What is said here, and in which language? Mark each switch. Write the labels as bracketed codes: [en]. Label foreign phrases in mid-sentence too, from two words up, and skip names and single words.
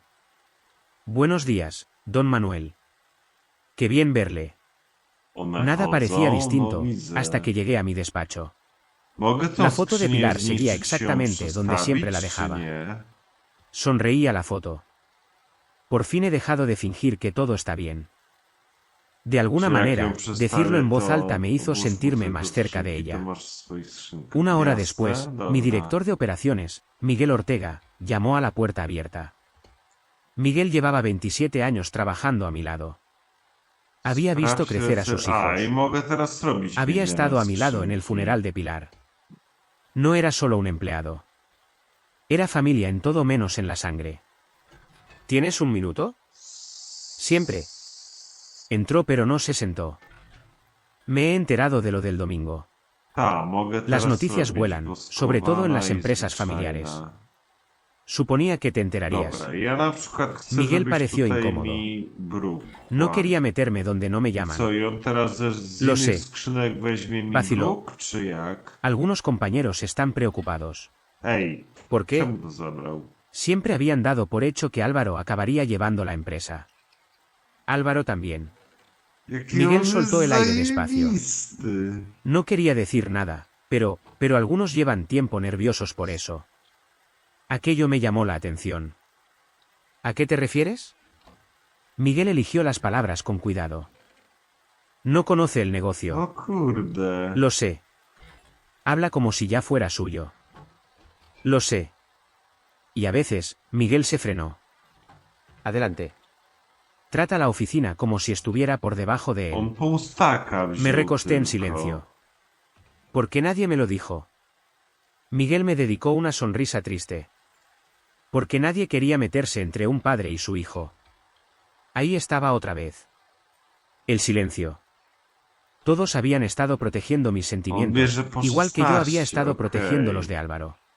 [es] Buenos días, don Manuel. Qué bien verle. Nada parecía distinto, hasta que llegué a mi despacho. La foto de Pilar seguía exactamente donde siempre la dejaba. Sonreí a la foto. Por fin he dejado de fingir que todo está bien. De alguna [pl] Czy jak [es] manera, [pl] ją [es] decirlo [pl] przedstawię, [es] en voz [pl] to [es] alta me hizo [pl] obóz [es] sentirme [pl] tego [es] más cerca de [pl] skrzynki to [es] ella. [pl] masz w swoich skrzynkach. [es] Una hora [pl] Jasne, [es] después, mi [pl] dobra. [es] director de operaciones, Miguel Ortega, llamó a la puerta abierta. Miguel llevaba 27 años trabajando a mi lado. Había visto [pl] Sprawdź, [es] crecer a sus hijos. [pl] i mogę teraz zrobić [es] Había [pl] wymianę [es] estado a mi lado en el [pl] skrzynki. [es] funeral de Pilar. No era solo un empleado. Era familia en todo menos en la sangre. ¿Tienes un minuto? Siempre. Entró pero no se sentó. Me he enterado de lo del domingo. [pl] Mogę [es] Las [pl] teraz [es] noticias [pl] zrobić, [es] vuelan, sobre todo en las [pl] woskowana i [es] empresas [pl] zwyczajna. [es] familiares. Suponía que te enterarías. [pl] Dobra, ja na przykład chcę, [es] Miguel [pl] żebyś [es] pareció [pl] tutaj [es] incómodo. [pl] mi bruk [es] No [pl] kładł. [es] quería meterme donde no me [pl] I [es] llaman. [pl] co, i on teraz z [es] Lo [pl] innych [es] sé. [pl] skrzynek weźmie mi [es] Vaciló. [pl] bruk, czy jak? [es] Algunos compañeros están preocupados. [pl] Ej, [es] ¿Por qué? [pl] czemu to zabrał? [es] Siempre habían dado por hecho que Álvaro acabaría llevando la empresa. Álvaro también. [pl] Jaki [es] Miguel [pl] on [es] soltó el [pl] jest [es] aire despacio. [pl] zajebisty. [es] No quería decir nada, pero algunos llevan tiempo nerviosos por eso. Aquello me llamó la atención. ¿A qué te refieres? Miguel eligió las palabras con cuidado. No conoce el negocio. [pl] O kurde. [es] Lo sé. Habla como si ya fuera suyo. Lo sé. Y a veces, Miguel se frenó. Adelante. Trata la oficina como si estuviera por debajo de él. [pl] On pustaka wziął [es] Me recosté en [pl] tylko. [es] silencio. ¿Por qué nadie me lo dijo? Miguel me dedicó una sonrisa triste. Porque nadie quería meterse entre un padre y su hijo. Ahí estaba otra vez. El silencio. Todos habían estado protegiendo mis sentimientos, igual que yo había estado protegiendo los de Álvaro.